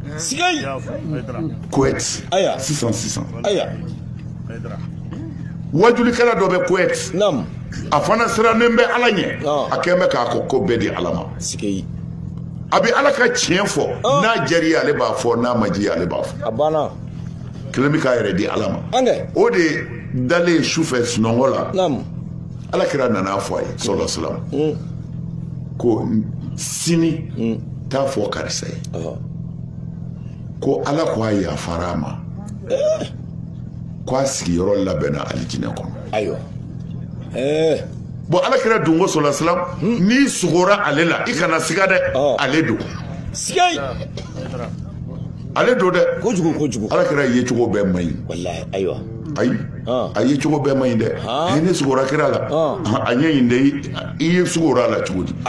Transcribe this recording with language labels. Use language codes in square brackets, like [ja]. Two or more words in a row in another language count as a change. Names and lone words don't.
[bm] sisan wajulikɛla dɔ bɛ Kuwait a fana sirannen bɛ ala ɲɛ a kɛn bɛ k'a ko bɛɛ di ala ma a bɛ ala ka tiɲɛ fɔ n'a diyar'i ye ale b'a fɔ n'a ma diya ale b'a fɔ kelen bɛ k'a yɛrɛ di ala ma o de dalen sufɛ sunɔgɔ la ala kira nana fɔ a ye [ar] صلى الله عليه وسلم [bm] ko sini t'a fɔ karisa ye ko ala ko a yafara a ma ko a sigiyɔrɔ labɛnna alijinɛ kɔnɔ. Ayiwa. Bon ala kira dungo [ar] صلى الله عليه وسلم [bm] ni sugora ale la i kana siga dɛ ale do. Sigay. Ale do dɛ. Kojugu. Ala kira ye cogo bɛɛ man ɲi. Wallahi ayiwa. Ayi. A ye cogo bɛɛ man ɲi dɛ. Ne sugora kira la. A ɲɛ ɲi dɛ i ye sugora la cogo di.